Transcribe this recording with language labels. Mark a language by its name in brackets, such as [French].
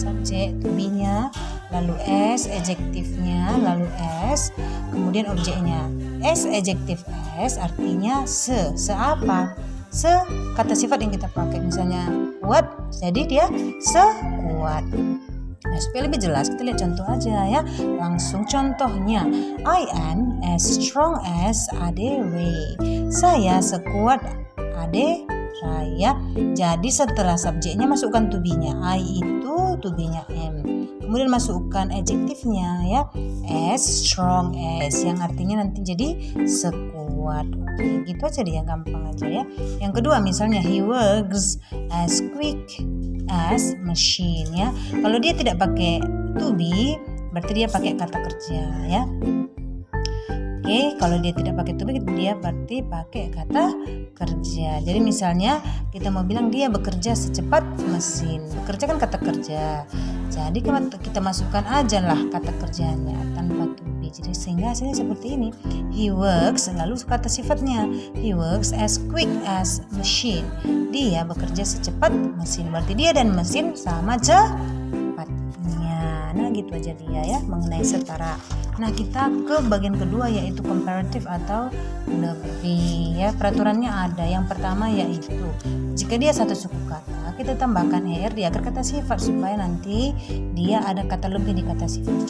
[Indonesian] Subjek, to be-nya, lalu S, adjektifnya, lalu S, kemudian objeknya. S, adjektif S artinya se apa? Se kata sifat yang kita pakai, misalnya kuat, jadi dia sekuat. Nah, supaya lebih jelas kita lihat contoh aja ya. Langsung contohnya, [English] I am as strong as Ade Ray. [Indonesian] Saya sekuat Ade Raya. Jadi setelah subjeknya masukkan to be-nya. I itu to be-nya am. Kemudian masukkan adjektifnya ya, [English] as strong as, [Indonesian] yang artinya nanti jadi sekuat. Oke, gitu aja dia, gampang aja ya. Yang kedua misalnya [English] he works as quick as machine [Indonesian] ya. Kalau dia tidak pakai to be, berarti dia pakai kata kerja ya. Oke, kalau dia tidak pakai to be, dia berarti pakai kata kerja. Jadi misalnya kita mau bilang dia bekerja secepat mesin. Bekerja kan kata kerja. Jadi kita masukkan aja lah kata kerjanya tanpa to be. Jadi sehingga hasilnya seperti ini. [English] He works, [Indonesian] lalu kata sifatnya. [English] He works as quick as machine. [Indonesian] Dia bekerja secepat mesin. Berarti dia dan mesin sama cepatnya. Nah gitu aja dia ya mengenai setara. Nah kita ke bagian kedua yaitu comparative atau lebih ya. Peraturannya ada. Yang pertama yaitu jika dia satu suku kata, kita tambahkan er di akhir kata sifat supaya nanti dia ada kata lebih di kata sifat.